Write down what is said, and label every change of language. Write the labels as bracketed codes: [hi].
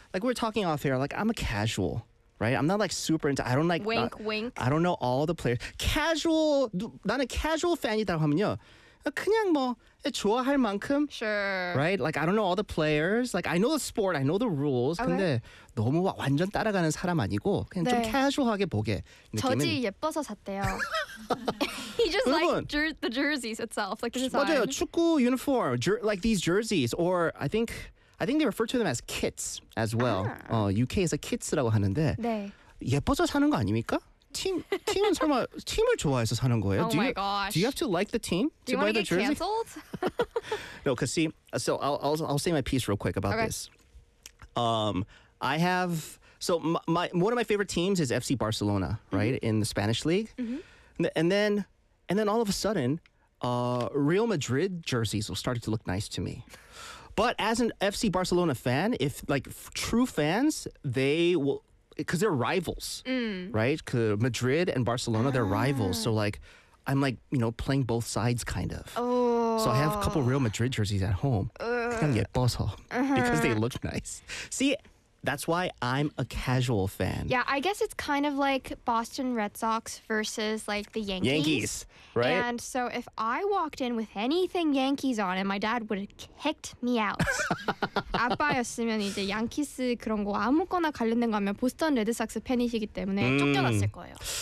[en] like we're talking off air like I'm a casual. Right? I'm not like super into I don't like wink wink. I don't know all the players. Casual [ko] 나는 [en] casual fan이라고 하면요. [ko] 그냥 뭐 좋아할 만큼 [en] sure. Right? Like I don't know all the players. Like I know the sport, I know the rules. Okay. [ko] 근데 너무 완전 따라가는 사람 아니고 그냥 네. 좀 casual하게 보게 느낌은 저지 예뻐서 샀대요. [en] He just liked the jerseys itself, like the design. [ko] 맞아요. 축구 [en] uniform, like these jerseys or I think they refer to them as kits as well. 아. UK is a kits라고 하는데 [ko] 네. 예뻐서 사는 거 아닙니까? 팀은 설마 팀을 좋아해서 사는 거예요? [en] Oh my gosh. Do you have to like the team to buy the jersey? Do you want to get canceled? No, because see, so I'll say my piece real quick about this. I have, so my one of my favorite teams is FC Barcelona, right, mm-hmm. in the Spanish league. Mm-hmm. And then all of a sudden, Real Madrid jerseys started to look nice to me. But as an FC Barcelona fan, if like true fans, they will, because they're rivals, right? Madrid and Barcelona, they're rivals. So like, I'm like, you know, playing both sides kind of. Oh. So I have a couple Real Madrid jerseys at home. [ko] 그냥 예뻐서, [en] because they look nice. See, that's why I'm a casual fan. Yeah, I guess it's kind of like Boston Red Sox versus like the Yankees. Yankees, right? And so if I walked in with anything Yankees on it, my dad would have kicked me out. [ko] 아빠였으면 이제 양키스 그런 거 아무거나 관련된 거 하면 보스턴 레드삭스 팬이시기 때문에 쫓겨났을 거예요.